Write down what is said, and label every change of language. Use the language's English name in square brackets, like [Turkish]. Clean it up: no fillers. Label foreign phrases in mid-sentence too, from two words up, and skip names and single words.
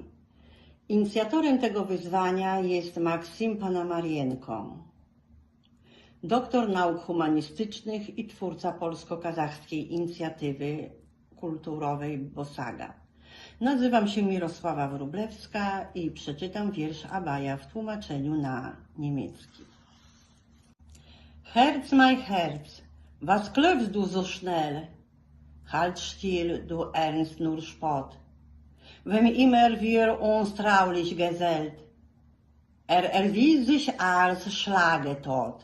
[Polish] Inicjatorem tego wyzwania jest Maksim Panamarienko, doktor nauk humanistycznych i twórca polsko-kazachskiej inicjatywy kulturowej BOSAGA. Nazywam się Mirosława Wróblewska i przeczytam wiersz Abaya w tłumaczeniu na niemiecki. [German] Herz, mein Herz, was klopfst du so schnell? Halt still, du ernst nur Spott. Wenn immer wir uns traulich gesellt, erwies sich als Schlagetot.